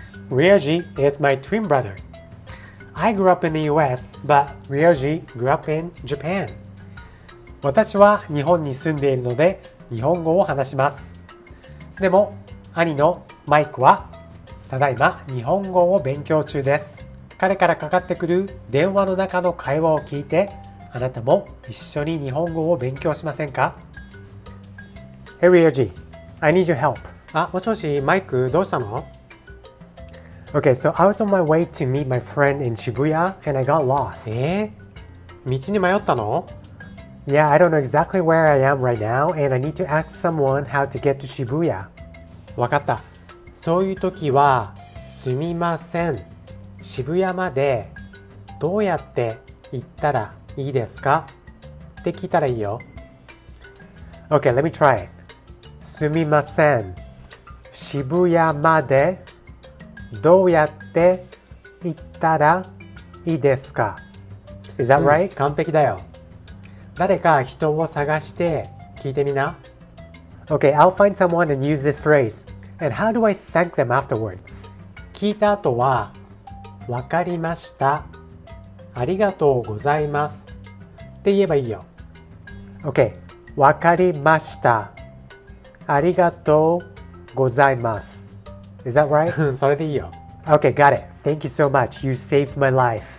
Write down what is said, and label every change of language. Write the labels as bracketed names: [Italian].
[English] Ryoji is my twin brother. I grew up in the US, but Ryoji grew up in Japan. [Japanese] 私は日本に住んでいるので日本語を話します。でも兄のマイクはただいま日本語を勉強中です。彼からかかってくる電話の中の会話を聞いてあなたも一緒に日本語を勉強しませんか？ [English] Hey Ryoji, I need your help. [Japanese] もしもし、マイクどうしたの？ [English] Okay, so I was on my way to meet my friend in Shibuya and I got lost. [Japanese] 道に迷ったの？ [English] Yeah, I don't know exactly where I am right now and I need to ask someone how to get to Shibuya. [Japanese] わかった。そういう時は、すみません。渋谷までどうやって行ったらいいですか？って聞いたらいいよ。 [English] Okay, let me try it. [Japanese] すみません。渋谷までどうやって行ったらいいですか？ [English] Is that right? [Japanese] 完璧だよ。誰か人を探して聞いてみな。 [English] Okay, I'll find someone and use this phrase. And how do I thank them afterwards? [Japanese] 聞いた後は、わかりました。ありがとうございます。って言えばいいよ。 Okay, わかりました。ありがとうございます。 [English] Is that right? [Japanese] それでいいよ。 [English] Okay, got it. Thank you so much. You saved my life.